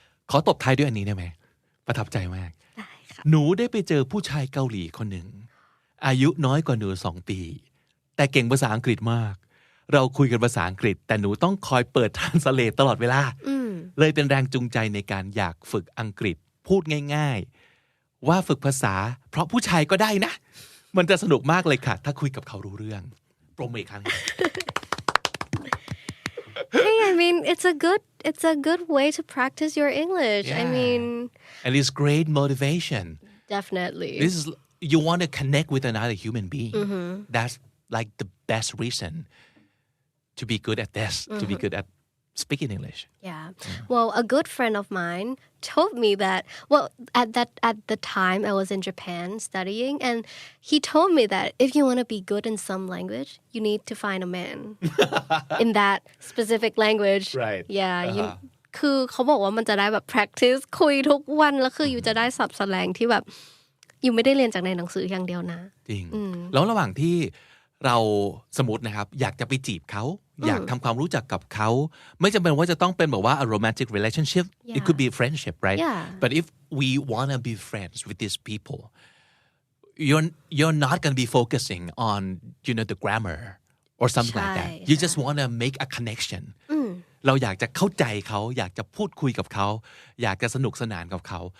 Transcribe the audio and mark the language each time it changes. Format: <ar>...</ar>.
<th>ขอตบท้ายด้วยอันนี้ได้ไหมประทับใจมากหนูได้ไปเจอผู้ชายเกาหลีคนหนึ่งอายุน้อยกว่าหนู2 ปีแต่เก่งภาษาอังกฤษมากเราคุยกันภาษาอังกฤษแต่หนูต้องคอยเปิด translate ตลอดเวลาเลยเป็นแรงจูงใจในการอยากฝึกอังกฤษพูดง่ายๆว่าฝึกภาษาเพราะผู้ชายก็ได้นะมันจะสนุกมากเลยค่ะถ้าคุยกับเขารู้เรื่องโปรโมทอีกครั้ง</th> <en>Hey, I mean, it's a good way to practice your English. Yeah. I mean, and it's great motivation. Definitely. This is you want to connect with another human being. That's like the best reason to be good at this, to be good at speaking English. Yeah. Well, a good friend of mine told me that, well, at the time I was in Japan studying, and he told me that if you want to be good in some language, you need to find a man in that specific language. Right. Yeah.</en> <th>คือเขาบอกว่ามันจะได้แบบ practice คุยทุกวันแล้วคืออยู่จะได้ศัพท์แสลงที่แบบอยู่ไม่ได้เรียนจากในหนังสืออย่างเดียวนะ จริงแล้วระหว่างที่เราสมมตินะครับอยากจะไปจีบเขาอยากทำความรู้จักกับเขาไม่จำเป็นว่าจะต้องเป็นแบบว่า</th> <en>a romantic relationship it could be a friendship right but if we want to be friends with these people you're not going to be focusing on the grammar or something like that you just want to make a connection</en> <th>เราอยากจะเข้าใจเขาอยากจะพูดคุยกับเขาอยากจะสนุกสนานกับเขา</th>